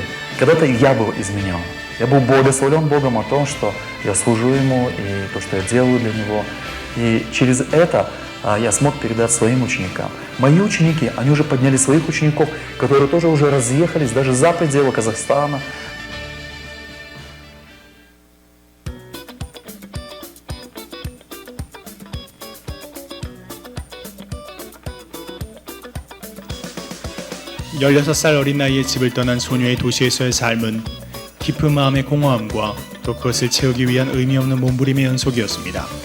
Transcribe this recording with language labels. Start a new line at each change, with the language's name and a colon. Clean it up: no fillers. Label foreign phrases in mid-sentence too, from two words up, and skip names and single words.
Russian: Когда-то я был изменен. Я был благословлен Богом о том, что я служу Ему и то, что я делаю для Него. И через это я смог передать своим ученикам. Мои ученики, они уже подняли своих учеников, которые тоже уже разъехались даже за пределы Казахстана.
Korean: 열여섯 살 어린 나이에 집을 떠난 소녀의 도시에서의 삶은 깊은 마음의 공허함과 또 그것을 채우기 위한 의미 없는 몸부림의 연속이었습니다.